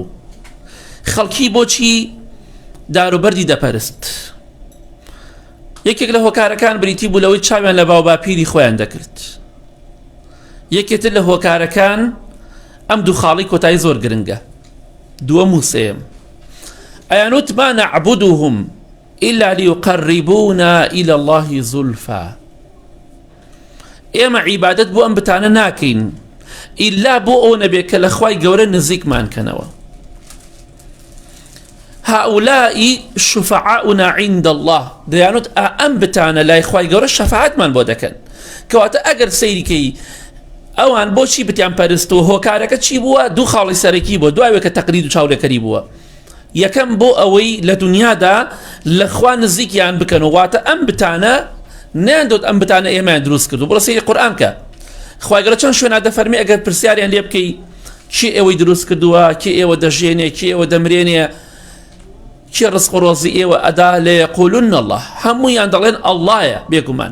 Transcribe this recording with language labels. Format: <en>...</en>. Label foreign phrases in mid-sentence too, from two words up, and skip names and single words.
<ckb>خەڵکی بۆچی داروبەردی دەپەرست؟ یەکێک لە هۆکارەکان بریتی بوو لەوەی چاویان لە باو باپیری خۆیان دەکرد. یەکێتر لە هۆکارەکان ئەم دوو خاڵی کۆتایی زۆر گرنگە. دووەم و سێم ئەیانوت</ckb> <ar>ما نعبدهم إلا ليقربونا إلى الله زلفى.</ar> <ckb>ئێمە عیبادەت بۆ ئەم بتانە ناکەین ئیلا بۆ ئەو نەبێت کە لە خوای گەورە نزیکمان کەنەوە.</ckb> <ar>هؤلاء شفعاؤنا عند الله،</ar> <ckb>دەیانوت ئەم بتانە لای خوای گەورە شەفاعەتمان بۆ دەکەن. کەواتە ئەگەر سەیریکەی ئەوان بۆچی بتیان پەرست و هۆکارەکە چی بووە؟ دوو خاڵی سەرەکی بووە، دوایەوە کە تەقلید و چاودێکەری بووە. یەکەم بۆ ئەوەی لە دنیادا لە خوا نزیکیان بکەن و واتە ئەم بتانە نەیاندۆت ئەم بتانە ئێمەیان دروست کرد و بڕە سەیری قورئان کە خوای گەورە چەند شوێنە دەفەرمێ ئەگەر پرسیاریان لێ بکەی چی ئێوەی دروست کردووە، کی ئێوە دەژێنێ، کی ئێوە دەمرێنێ، چی ڕزق و ڕۆزی ئێوە ئەدا،</ckb> <ar>لەیەقولن الله،</ar> <ckb>هەموویان دەڵێن ئەڵڵایە بێگومان.</ckb>